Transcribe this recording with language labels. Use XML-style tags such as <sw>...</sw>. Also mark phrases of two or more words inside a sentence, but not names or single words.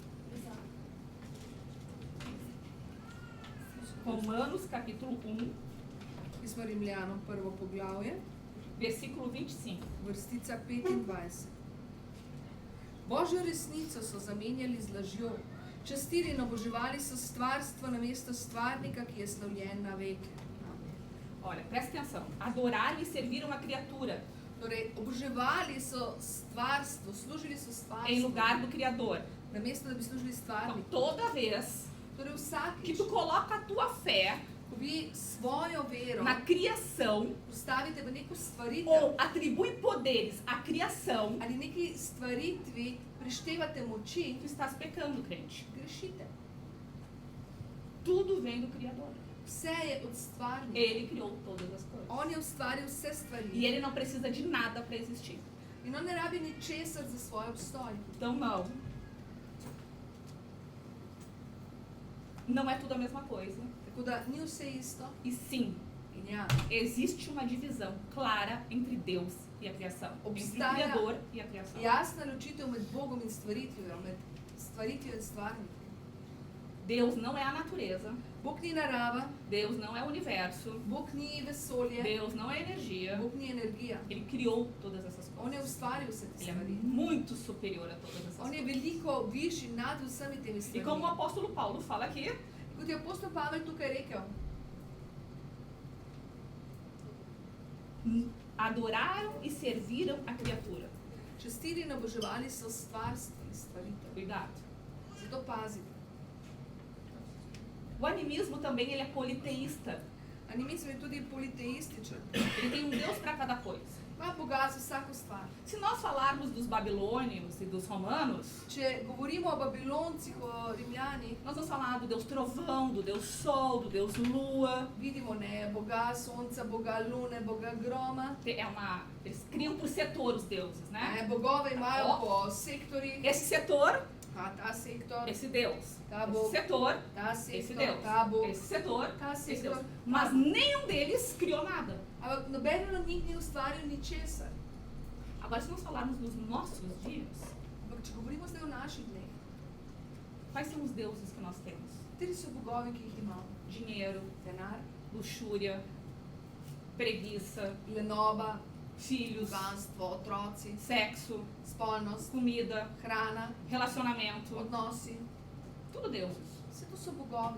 <pt>Romanos capítulo 1,</pt> <sl>Pismo Rimljanom, prvo poglavje,</sl> <pt>versículo 25.</pt> <sl>vrstica 25. Božjo resnico so zamenjali z lažjo, častili in oboževali so stvarstvo namesto stvarnika, ki je slavljen na veke.</sl> <pt>Olha, presta atenção. Adoraram e serviram a criatura</pt> <sl>Torej, oboževali so stvarstvo, služili so</sl> <pt>em</pt> <sl>stvarstvo,</sl> <pt>lugar do Criador.</pt> <sl>namesto da bi služili</sl> <pt>Então,</pt> <sl>stvarniku.</sl> <pt>toda vez</pt> <sl>Torej,</sl> <pt>que</pt> <sl>vsakič,</sl> <pt>tu coloca a tua fé</pt> <sl>ko vi svojo vero</sl> <pt>na criação</pt> <sl>postavite v neko stvaritev</sl> <pt>ou atribui poderes à criação,</pt> <sl>ali neki stvaritvi prištevate moči,</sl> <pt>tu estás pecando, crente.</pt> <sl>grešite.</sl> <pt>Tudo vem do Criador.</pt> <sl>Vse je od stvarnika.</sl> <pt>Ele criou todas as coisas.</pt> <sl>On je ustvaril vse</sl> <pt>E</pt> <sl>stvari.</sl> <pt>ele não precisa de nada para existir.</pt> <sl>In on ne rabi ničesar za svoj obstoj.</sl> <pt>Então, não é tudo a mesma coisa.</pt> <sl>Tako da ni vse isto</sl> <pt>E sim,</pt> <sl>in ja,</sl> <pt>existe uma divisão clara entre Deus e a criação. Entre o</pt> <sl>Obstaja-</sl> <pt>Criador e a criação.</pt> <sl>jasna ločitev med Bogom in stvaritvijo, med stvaritvijo in stvarnikom.</sl> <pt>Deus não é a natureza.</pt> <sl>Bog ni narava,</sl> <pt>Deus não é o universo.</pt> <sl>Bog ni vesolje,</sl> <pt>Deus não é energia.</pt> <sl>Bog ni energija.</sl> <pt>Ele criou todas essas</pt> <sl>On je</sl> <pt>coisas.</pt> <sl>ustvaril vse te</sl> <pt>Ele é</pt> <sl>stvari.</sl> <pt>muito superior a todas essas</pt> <sl>On je</sl> <pt>coisas.</pt> <sl>veliko višji nad vsemi temi</sl> <pt>E como o</pt> <sl>stvarmi.</sl> <pt>apóstolo Paulo fala aqui,</pt> <sl>Kot je apostol Pavel tukaj rekel,</sl> <pt>adoraram e serviram a criatura.</pt> <sl>častili in oboževali so stvaritev.</sl> <pt>Cuidado.</pt> <sl>Zato pazite.</sl> <pt>O animismo também ele é politeísta.</pt> <sl>Animizem je tudi politeističen.</sl> <pt>Ele tem um Deus para cada coisa.</pt> <sl>Ima Boga za vsako stvar.</sl> <pt>Se nós falarmos dos babilônios e dos romanos,</pt> <sl>Če govorimo o Babiloncih, o Rimljanih,</sl> <pt>nós vamos falar do Deus trovão, do Deus sol, do Deus lua.</pt> <sl>vidimo ne Boga sonca, Boga lune, Boga groma.</sl> <pt>Eles criam por setor os deuses, né?</pt> <sl>Bogove imajo po sektorjih,</sl> <pt>Esse setor,</pt> <sl>ta sektor,</sl> <pt>esse Deus.</pt> <sl>ta</sl> <pt>Esse</pt> <sl>Bog,</sl> <pt>setor,</pt> <sl>ta</sl> <pt>esse</pt> <sl>sektor,</sl> <pt>Deus.</pt> <sl>ta Bog,</sl> <pt>Esse setor,</pt> <sl>ta</sl> <pt>esse</pt> <sl>sektor.</sl> <pt>Deus. Mas nenhum deles criou nada.</pt> <sl>Ampak nobeden od njih ni ustvaril ničesar.</sl> <pt>Agora, se nós falarmos dos nossos dias,</pt> <sl>Ampak če govorimo zdaj o naših dneh,</sl> <pt>quais são os deuses que nós temos?</pt> <sl>kateri so bogovi, ki jih imamo?</sl> <pt>Dinheiro,</pt> <sl>Denar,</sl> <pt>luxúria, preguiça,</pt> <sl>lenoba,</sl> <pt>filhos,</pt> <sl>bogastvo, otroci,</sl> <pt>sexo,</pt> <sl>spolnost,</sl> <pt>comida,</pt> <sl>hrana,</sl> <pt>relacionamento,</pt> <sl>odnosi.</sl> <pt>tudo deuses.</pt> <sl>Vse to so bogovi,</sl>